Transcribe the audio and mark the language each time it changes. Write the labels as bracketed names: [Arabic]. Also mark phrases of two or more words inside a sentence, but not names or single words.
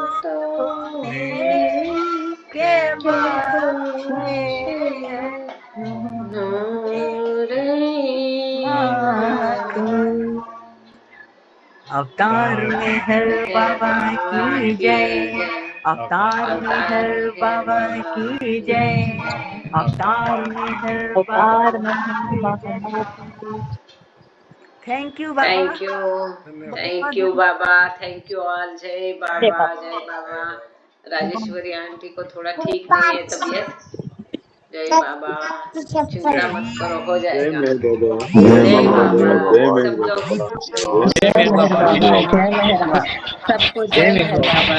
[Hindi] तुम्हें के बख्शे अवतार मेहर बाबा की जय, अवतार मेहर बाबा की जय, अवतार मेहर बाबा। [English] thank you Baba. thank you Baba, thank you all. [Hindi] जय बाबा, जय बाबा। राजेश्वरी आंटी को थोड़ा ठीक नहीं है तबीयत। जय बाबा, चिंता मत करो, हो जय जाएगा। मेहर बाबा, जय बाबा, जय मेहर सब लोग बाबा। जय मेहर बाबा की जय। जय मेहर बाबा, सबको जय मेहर बाबा।